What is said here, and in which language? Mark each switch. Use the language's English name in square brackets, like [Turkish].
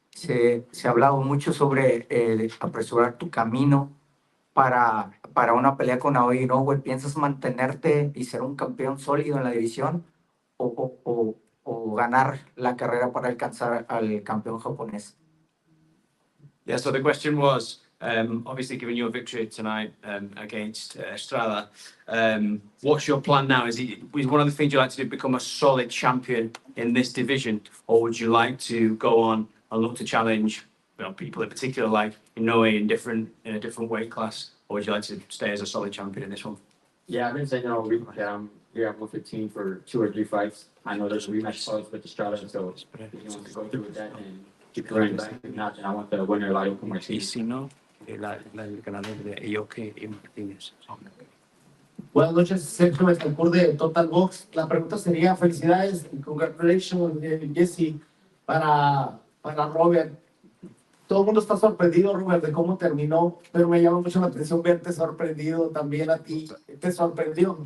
[Spanish] Se ha hablado mucho sobre apresurar tu camino para una pelea con Aoyi Inoue. ¿Piensas mantenerte y ser un campeón sólido en la división o ganar la carrera para alcanzar al campeón japonés? [English] Yeah, so the question was, obviously given your victory tonight against Estrada, what's your plan now? Is one of the things you like to do become a solid champion in this division, or would you like to go on and look to challenge people in particular like Inoue in a different weight class, or would you like to stay as a solid champion in this one? Yeah, I've been saying all week that I'm here at 115 for 2 or 3 fights. I know there's a rematch clause with Estrada, so if you want to go through with that and keep running back, if not, then I want the winner like [Spanish] Y si no, el ganador de Ioke y Martínez. Buenas noches, Sergio Betancourt de Total Box. La pregunta sería, felicidades, congratulations, Jesse, para Robert. Todo el mundo está sorprendido, Robert, de cómo terminó, pero me llama mucho la atención verte sorprendido también a ti. ¿Te sorprendió?